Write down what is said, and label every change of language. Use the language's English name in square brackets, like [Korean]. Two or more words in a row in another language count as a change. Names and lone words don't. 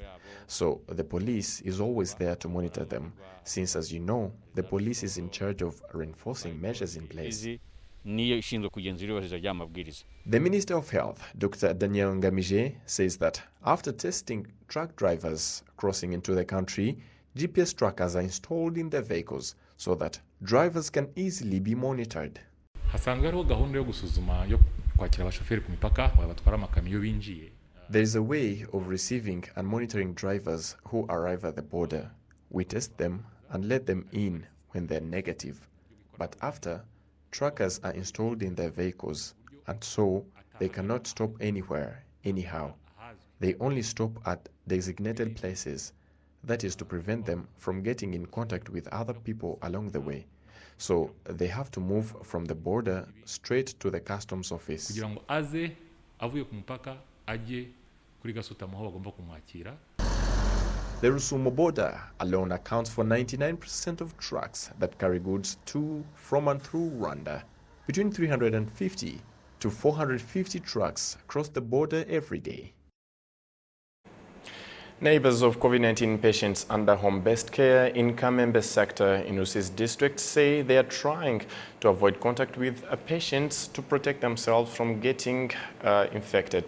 [English] So the police is always there to monitor them, since, as you know, the police is in charge of reinforcing measures in place. The Minister of Health, Dr. Daniel Ngamije, says that after testing truck drivers crossing into the country, GPS trackers are installed in their vehicles so that drivers can easily be monitored. [Kinyarwanda] hasanzwe hariho gahunda yo gusuzuma yo kwakira abashoferi ku mipaka batwara amakamyo binjiye. [English] There is a way of receiving and monitoring drivers who arrive at the border. We test them and let them in when they're negative. But after, trackers are installed in their vehicles, and so they cannot stop anywhere, anyhow. They only stop at designated places. That is to prevent them from getting in contact with other people along the way. So they have to move from the border straight to the customs office. [Kinyarwanda] kugira ngo aze avuye ku mupaka ajye kuri gasutamo aho bagomba kumwakira. [English] The Rusumo border alone accounts for 99% of trucks that carry goods to, from and through Rwanda. Between 350 to 450 trucks cross the border every day. Neighbors of COVID-19 patients under home-based care in Kamembe sector in Rusizi district say they are trying to avoid contact with patients to protect themselves from getting infected.